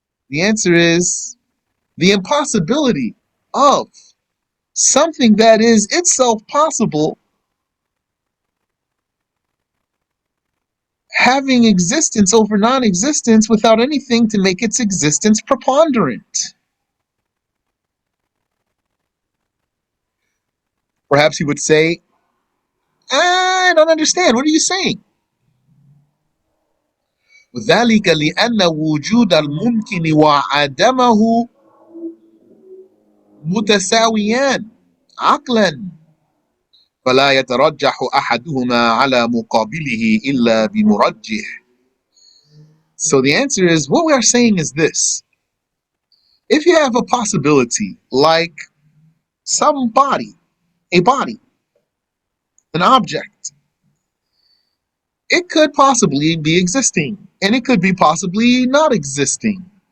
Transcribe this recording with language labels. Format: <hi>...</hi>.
<en>The answer is the impossibility of something that is itself possible having existence over non-existence without anything to make its existence preponderant. Perhaps he would say, I don't understand. What are you saying?</en> <ar>ذلك لأن وجود الممكن وعدمه متساويان عقلا، فلا يترجح أحدهما على مقابله إلا بمرجح.</ar> <en>So the answer is, what we are saying is this. If you have a possibility like some body, a body, an object, it could possibly be existing and it could be possibly not existing.</en>